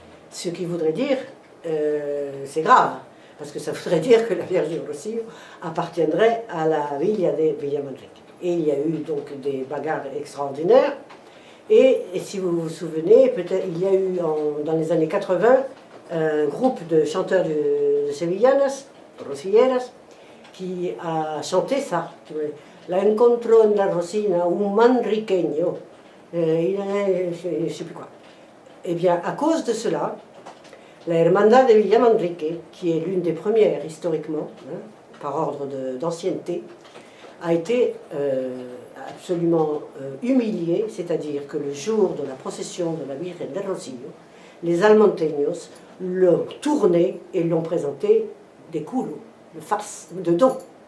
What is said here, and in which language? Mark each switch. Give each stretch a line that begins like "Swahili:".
French: Ce qui voudrait dire, c'est grave, parce que ça voudrait dire que la Vierge du Rocío appartiendrait à la Villa de Villa Manrique. Et il y a eu donc des bagarres extraordinaires. Et si vous vous souvenez, peut-être il y a eu dans les années 80 un groupe de chanteurs de Sevillanas, rocilleras, qui a chanté ça.
Spanish: La encontró en la Rosina un manriqueño.
French: Je ne sais plus quoi. Eh bien, à cause de cela, la Hermandad de Villa Manrique, qui est l'une des premières historiquement, hein, par ordre d'ancienneté, a été absolument humiliée, c'est-à-dire que le jour de la procession de la Virgen del Rocío, les almonteños l'ont tourné et l'ont présenté des culo, de face, de dos.